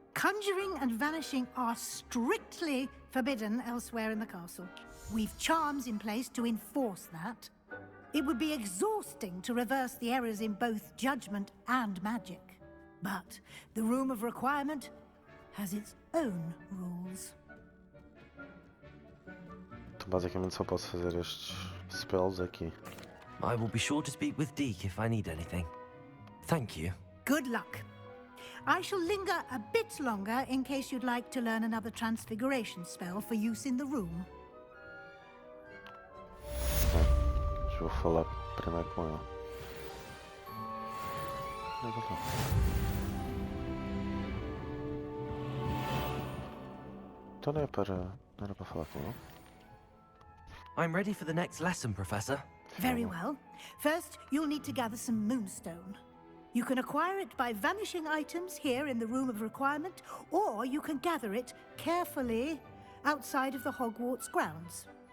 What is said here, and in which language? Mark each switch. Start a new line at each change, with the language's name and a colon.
English: Conjuring and vanishing are strictly forbidden elsewhere in the castle. We've charms in place to enforce that. It would be exhausting to reverse the errors in both judgment and magic. But the Room of Requirement has its own rules.
Portuguese: Então basicamente só posso fazer estes spells aqui.
English: I will be sure to speak with Deke if I need anything. Thank you. Good luck. I shall linger a bit longer in case you'd like to learn another transfiguration spell for use in the room.
Portuguese: Mas vou falar primeiro com ela. Onde é que ele está? Então não era para falar com ele?
English: I'm ready for the next lesson, Professor. Very well. First, you'll need to gather some moonstone. You can acquire it by vanishing items here in the Room of Requirement, or you can gather it carefully outside of the Hogwarts grounds.